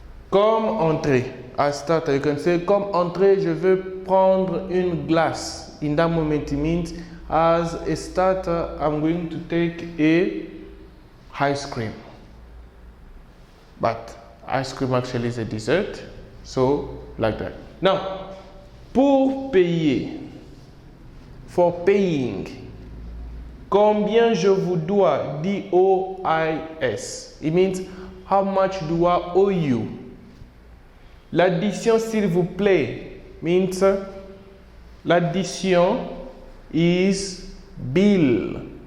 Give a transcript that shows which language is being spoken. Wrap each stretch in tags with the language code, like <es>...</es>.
<fr>Comme entrée,</fr> <en>as starter, you can say,</en> <fr>comme entrée, je veux prendre une glace.</fr> <en>In that moment, it means, as a starter, I'm going to take a ice cream. But ice cream actually is a dessert, so like that.</en> <fr>Now, pour payer,</fr> <en>for paying,</en> <fr>combien je vous dois, D-O-I-S.</fr> <en>It means, how much do I owe you?</en> <fr>L'addition, s'il vous plaît, means l'addition</fr> <en>is bill.</en>